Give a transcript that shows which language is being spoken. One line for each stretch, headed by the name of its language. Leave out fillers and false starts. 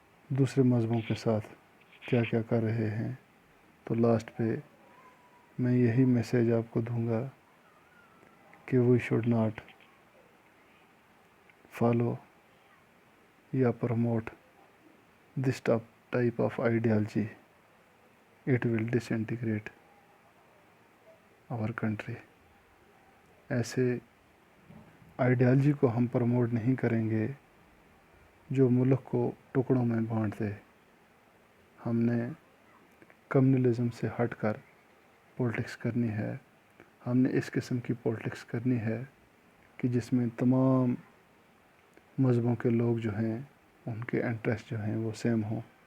Urdu: دوسرے مذہبوں کے ساتھ کیا کیا کر رہے ہیں، تو لاسٹ پہ میں یہی میسیج آپ کو دوں گا کہ
English: We should not follow یا promote this type of ideology. It will disintegrate our country.
Urdu: ایسے آئیڈیالوجی کو ہم پروموٹ نہیں کریں گے جو ملک کو ٹکڑوں میں بانٹ دے۔ ہم نے کمیونلزم سے ہٹ کر پولیٹکس کرنی ہے۔ ہم نے اس قسم کی پولیٹکس کرنی ہے کہ جس میں تمام مذہبوں کے لوگ جو ہیں ان کے انٹرسٹ جو ہیں وہ سیم ہوں۔